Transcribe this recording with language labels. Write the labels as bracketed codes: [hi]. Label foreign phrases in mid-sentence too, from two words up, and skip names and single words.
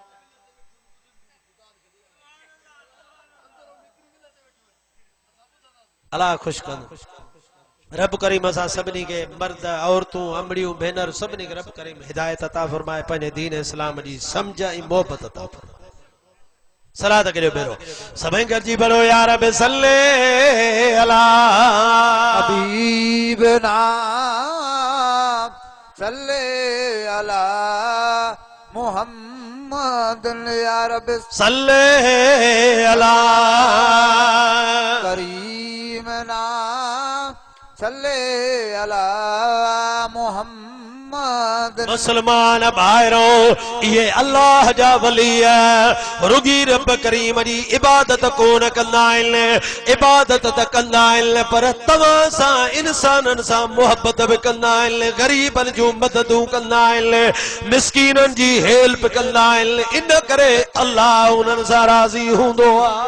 [sd] अलाह ख़ुशि कंदो रब करीम असां सभिनी खे मर्द औरतूं अमड़ियूं भेनर सभिनी खे रब करीम हिदायत अता फरमाए पंहिंजे दीन इस्लाम जी समझ ऐं मोहबत अता फरमाए सलात करियो बेरो सभई गॾिजी पढ़ो [ar] يا رب صل على حبيبنا صل على محمد يا رب صل على كريمنا صل على محمد [sd] मुसलमान भाइरो ये अल्लाह जा वली है रुगी रब करीम जी इबादत कोन कंदा आहिनि इबादत त कंदा आहिनि पर तव्हां सां इंसाननि सां मोहबत बि कंदा आहिनि ग़रीबनि जूं मददूं कंदा आहिनि मिस्कीननि जी हेल्प कंदा आहिनि इन करे अल्लाह उन्हनि सां राज़ी हूंदो आहे